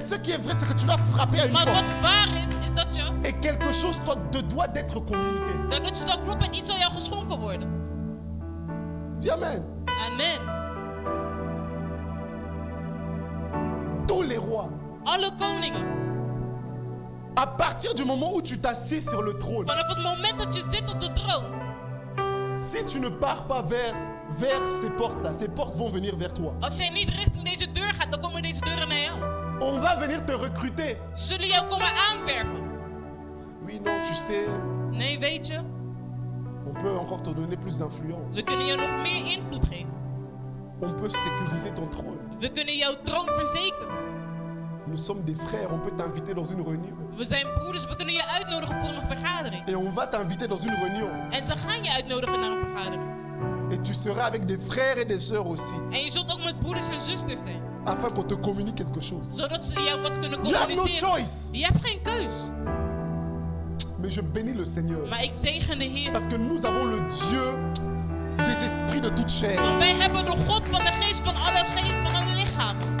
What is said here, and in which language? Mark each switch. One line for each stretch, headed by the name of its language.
French: ce qui est vrai, c'est que tu dois frapper à une
Dutch: Maar wat
French: porte.
Dutch: waar is dat je...
French: Et quelque chose te doit d'être communiqué.
Dutch: Dat je zou kloppen en iets zal jou geschonken worden.
French: Dis amen. Amen. Tous les rois,
Dutch: Alle koningen.
French: à partir du moment où tu t'assieds sur le trône,
Dutch: Vanaf het moment dat je zit op de troon.
French: si tu ne pars pas vers ces portes-là, ces portes vont venir vers toi.
Dutch: Als jij niet richting deze deur gaat, dan komen deze deuren naar jou.
French: On va venir te recruter.
Dutch: Ze zullen jou komen aanwerven.
French: Oui, non, tu sais,
Dutch: Nee, weet je,
French: on peut encore te donner plus d'influence.
Dutch: we kunnen jou nog meer invloed geven.
French: On peut sécuriser ton trône.
Dutch: We kunnen jouw troon verzekeren.
French: Nous sommes des frères, on peut t'inviter dans une réunion.
Dutch: We zijn broeders, we kunnen je uitnodigen voor een vergadering.
French: Et on va t'inviter dans une réunion.
Dutch: En ze gaan je uitnodigen naar een vergadering.
French: Et tu seras avec des frères et des sœurs aussi.
Dutch: En je zult ook met broeders en zusters zijn.
French: Afin qu'on te communique quelque chose.
Dutch: Zodat ze jou wat kunnen
English: You have no
Dutch: communiceren.
English: choice.
Dutch: Je hebt geen keus.
French: Mais je bénis le Seigneur.
Dutch: Maar ik zegen de Heer.
French: Parce que nous avons le Dieu des esprits de toute chair.
Dutch: Want wij hebben de God van de geest van alle lichaam.